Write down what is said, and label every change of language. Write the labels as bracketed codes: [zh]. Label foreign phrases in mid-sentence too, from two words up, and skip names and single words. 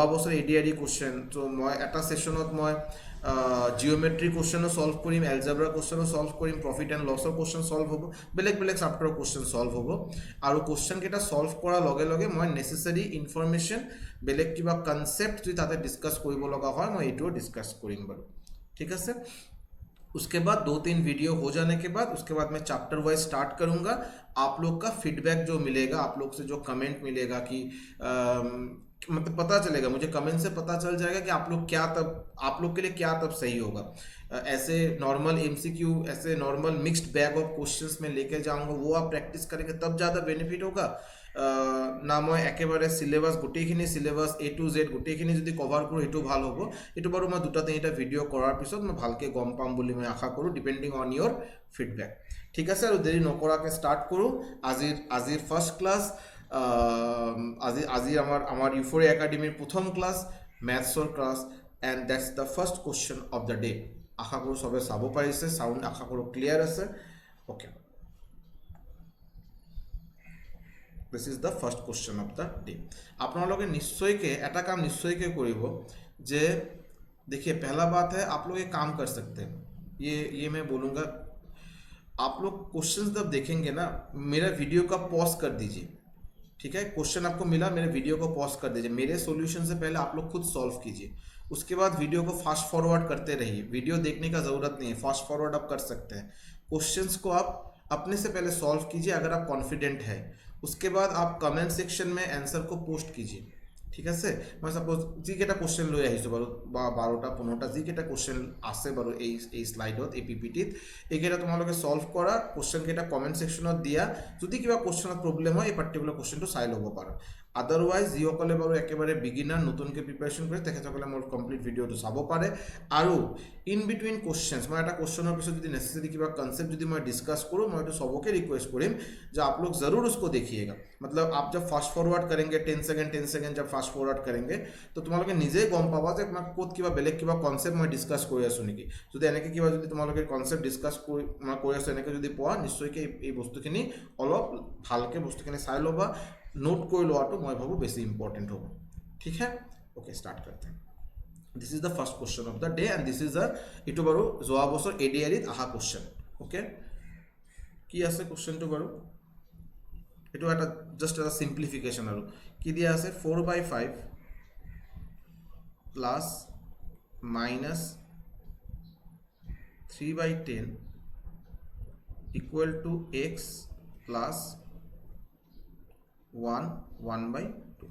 [as] বছৰ ADRE [en] question so' [as] মই এটা ছেশ্যনত মই [en] geometry question solve [as] কৰিম [en] algebra question solve [as] কৰিম [en] profit and loss question solve [as] হ'ব বেলেগ [en] chapter question solve [as] হ'ব আৰু [en] question solve [as] কৰাৰ লগে লগে মই [en] necessary information [as] বেলেগ কিবা কনচেপ্ট যদি তাতে ডিছকাছ কৰিব লগা হয় মই এইটোও ডিছকাছ কৰিম বাৰু ঠিক আছে [hi] उसके बाद 2-3 वीडियो हो जाने के बाद उसके बाद मैं चैप्टर वाइज स्टार्ट करूंगा आप लोग का फीडबैक जो मिलेगा आप लोग से जो कमेंट मिलेगा कि मतलब पता चलेगा मुझे कमेंट से पता चल जाएगा कि आप लोग के लिए क्या तब सही होगा ऐसे नॉर्मल MCQ ऐसे नॉर्मल मिक्स्ड बैग ऑफ क्वेश्चंस में लेके जाऊंगा वो आप प्रैक्टिस करेंगे तब ज़्यादा बेनिफिट होगा [as] না মই একেবাৰে সিলেবাস গোটেইখিনি সিলেবাস [en] A to Z [as] গোটেইখিনি যদি কভাৰ কৰোঁ সেইটো ভাল হ'ব এইটো বাৰু মই দুটা তিনিটা ভিডিঅ' কৰাৰ পিছত মই ভালকৈ গম পাম বুলি মই আশা কৰোঁ [en] depending on your feedback [as] ঠিক আছে আৰু দেৰি নকৰাকৈ ষ্টাৰ্ট কৰোঁ আজিৰ [en] first class [as] আজি আমাৰ ইউফৰিয়া একাডেমিৰ প্ৰথম ক্লাছ [en] maths class and that's the first question of the day [as] আশা কৰোঁ চবে চাব পাৰিছে চাউণ্ড আশা কৰোঁ ক্লিয়াৰ আছে অ'কে [en] this is the first question of the day [as] আপোনালোকে নিশ্চয় কৈ এটা কাম নিশ্চয় কৈ কৰিবা যে [hi] देखिए पहला बात है आप लोग एक काम कर सकते हैं ये मैं बोलूँगा आप लोग क्वेश्चंस जब देखेंगे ना मेरा वीडियो का पॉज कर दीजिए ठीक है क्वेश्चन आपको मिला मेरे वीडियो को पॉज कर दीजिए मेरे सॉल्यूशन से पहले आप लोग खुद सॉल्व कीजिए उसके बाद वीडियो को [en] फास्ट फॉरवर्ड [hi] करते रहिए वीडियो देखने का ज़रूरत नहीं है [en] फास्ट फॉरवर्ड [hi] आप कर सकते हैं क्वेश्चंस को आप अपने से पहले सॉल्व कीजिए अगर आप कॉन्फिडेंट है, उसके बाद आप [en] कमेंट सेक्शन [hi] में आंसर को पोस्ट कीजिए, [as] ঠিক আছে। মই সাপোজ যিকেইটা কুৱেশ্যন লৈ আহিছোঁ বাৰু বা 12টা 15টা যিকেইটা কুৱেশ্যন আছে বাৰু এই শ্লাইডত এই পিপিটিত, এইকেইটা তোমালোকে সলভ কৰা, কুৱেশ্যনকেইটা [en] comment section [as] দিয়া। যদি কিবা কুৱেশ্যনত প্ৰব্লেম হয় এই [en] particular question [as] চাই ল'ব পাৰা। আদাৰৱাইজ যিসকলে বাৰু একেবাৰে বিগিনাৰ নতুনকৈ প্ৰিপাৰেশ্যন কৰে তেখেতসকলে মোৰ [en] complete video [as] চাব পাৰে। আৰু [en] in between questions [as] মই এটা কুৱেশ্যনৰ পিছত যদি নেচেচাৰি কিবা কনসেপ্ট যদি মই ডিছকাছ কৰোঁ, মই এইটো সবকে ৰিকুৱেষ্ট কৰিম যে [hi] आप लोग ज़रूर उसको देखिएगा। मतलब आप जब फास्ट फॉरवर्ड करेंगे 10 सेकेंड जब फास्ट फॉरवर्ड करेंगे तो [as] তোমালোকে নিজেই গম পাবা যে মই ক'ত কিবা বেলেগ কিবা কনসেপ্ট মই ডিছকাছ কৰি আছোঁ নেকি। যদি এনেকৈ কিবা যদি তোমালোকে কনসেপ্ট ডিছকাছ কৰি আছোঁ এনেকৈ যদি পোৱা, নিশ্চয়কৈ এই বস্তুখিনি অলপ ভালকৈ বস্তুখিনি চাই ল'বা, নোট কৰি লোৱাটো মই ভাবোঁ বেছি ইম্পৰ্টেণ্ট হ'ব। [hi] ঠিক है, [en] okay start [hi] करते हैं। [en] this is the first question of the day and this is [as] এইটো বাৰু যোৱা বছৰ এডিআৰিত অহা কুৱেশ্যন। ওকে, কি আছে কুৱেশ্যনটো বাৰু, এইটো এটা জাষ্ট এটা সিম্পলিফিকেশ্যন। আৰু কি দিয়া আছে 4/5 [en] plus minus [as] 3/10 [en] equal to x plus [as] 1/2।